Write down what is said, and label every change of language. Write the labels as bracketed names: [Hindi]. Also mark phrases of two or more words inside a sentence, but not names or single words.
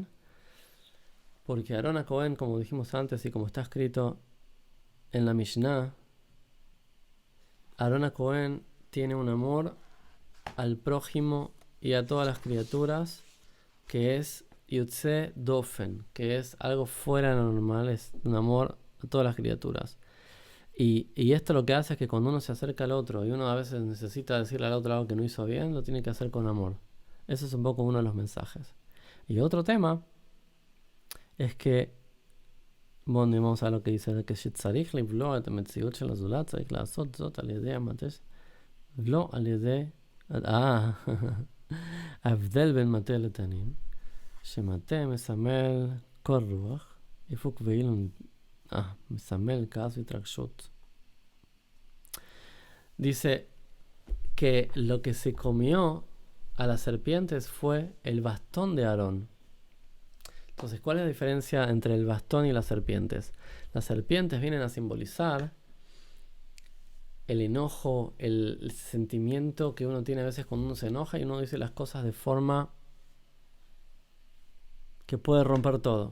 [Spanish] Porque Aarón a Cohen, como dijimos antes y como está escrito en la Mishnah, Aarón a Cohen tiene un amor al prójimo y a todas las criaturas que es [Hebrew] יוצא דופן, [Spanish] que es algo fuera de lo normal, es un amor a todas las criaturas. Y esto lo que hace es que cuando uno se acerca al otro y uno a veces necesita decirle al otro algo que no hizo bien, lo tiene que hacer con amor. Eso es un poco uno de los mensajes. Y otro tema es que, bueno, vamos a lo que dice, que [Hebrew] שצריך לבלוע את המציאות של הזולת, צריך לעשות זאת על ידי המטה, לא על ידי, ההבדל בין מטה לתנין, שמטה מסמל קור רוח, איפוק ואילון, מסמל כעס והתרגשות. [Spanish] Dice que lo que se comió a las serpientes fue el bastón de Aarón. Entonces, ¿cuál es la diferencia entre el bastón y las serpientes? Las serpientes vienen a simbolizar el enojo, el sentimiento que uno tiene a veces cuando uno se enoja y uno dice las cosas de forma que puede romper todo.